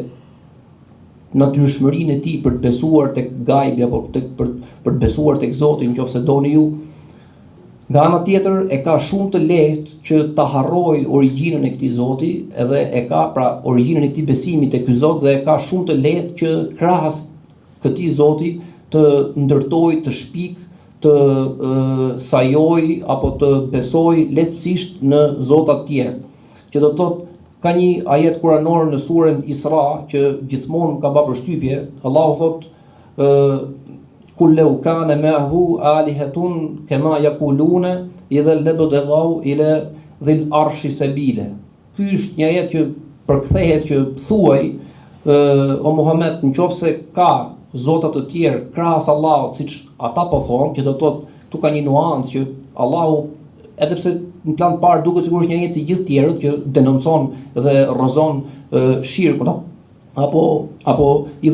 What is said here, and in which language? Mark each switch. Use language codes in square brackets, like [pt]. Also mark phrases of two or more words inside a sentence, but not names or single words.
[sq] natyrshmërinë e tij për të besuar tek gajbi apo për të besuar tek Zoti, nëse doni ju, nga ana tjetër e ka shumë të lehtë që ta harrojë origjinën e këtij Zoti, edhe e ka pra origjinën e këtij besimi tek ky Zot, dhe e ka shumë të lehtë që krahas këtij Zoti të ndërtoj, të shpik, të sajoj apo të besoj lehtësisht në zota të tjerë. Që do të thotë, ka një ajet kuranor në surën Isra që gjithmonë ka bërë përshtypje. Allahu thotë: [ar] "قل لو كان معه آلهة كما يقولون إذا لابتغوا إلى ذي العرش سبيلا." [sq] Ky është një ajet që përkthehet që thuaj o Muhammed, nëse ka zota të tjerë krahas Allahut, siç ata po thonë, që do të thotë tu ka një nuancë që Allahu, edhe pse në plan të parë duket sigurisht një jetë si gjithë tjerët që denoncon dhe rrëzon shirkun apo idhujtarinë.